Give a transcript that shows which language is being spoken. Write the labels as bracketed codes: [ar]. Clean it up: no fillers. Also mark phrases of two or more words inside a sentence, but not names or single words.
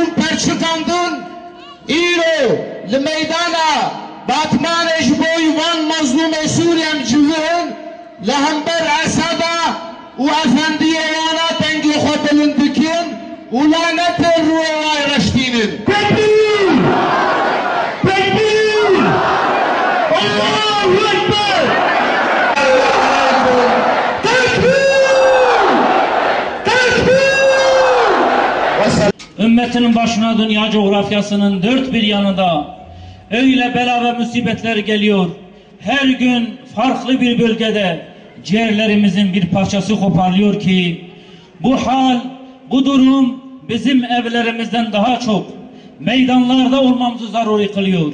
[ku] پرچکاندن ایرو لمیدانا باتمان اجبوی وان مظلوم سوریم جوهن لهمبر اسدا و افندی وانا تنگی خود بلندکین و لعنت روی وای رشتینن [ar] تکبیر تکبیر الله اکبر [tr] Ümmetinin başına dünya coğrafyasının dört bir yanında öyle bela ve musibetler geliyor. Her gün farklı bir bölgede ciğerlerimizin bir parçası koparılıyor ki bu hal, bu durum bizim evlerimizden daha çok meydanlarda olmamızı zaruri kılıyor.